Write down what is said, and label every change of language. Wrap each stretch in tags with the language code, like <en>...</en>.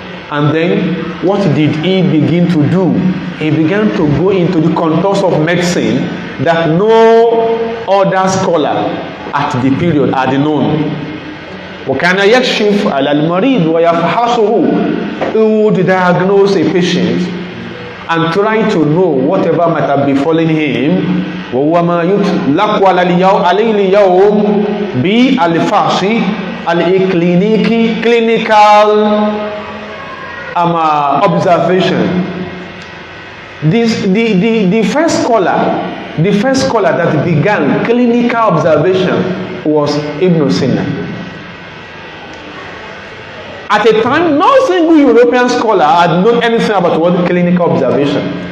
<en>And then, what did he begin to do? He began to go into the contours of medicine that no other scholar at the period had known.</en> <ar>وَكَانَ يَكْشِفْ عَلَى الْمَرِيضِ وَيَفْحَصُهُ.</ar> <en>He would diagnose a patient and try to know whatever might have befallen him.</en> <ar>وَهُوَ مَا يُطْلَقُ عَلَيْهِ الْيَوْمِ بِالْفَحْصِ الْإِكْلِنِكِ</ar> <en>clinical observation. The first scholar that began clinical observation was Ibn Sina. At a time, no single European scholar had known anything about what clinical observation.</en>